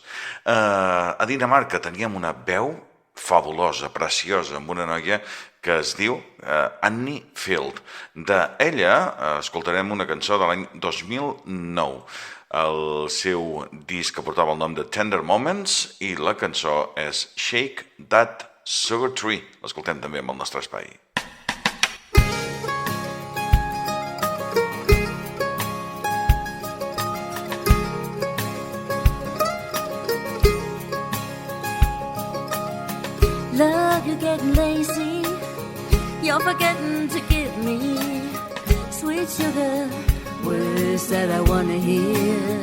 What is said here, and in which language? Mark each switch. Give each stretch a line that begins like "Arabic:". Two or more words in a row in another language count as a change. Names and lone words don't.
Catalan: A Dinamarca teníem una veu fabulosa, preciosa, amb una noia que es diu Annie Field. D'ella escoltarem una cançó de l'any 2009. El seu disc que portava el nom de Tender Moments i la cançó és Shake That Sugar Tree. L'escoltem també amb el nostre espai.
English: Love, you're getting lazy. You're forgetting to give me sweet sugar, words that I wanna hear.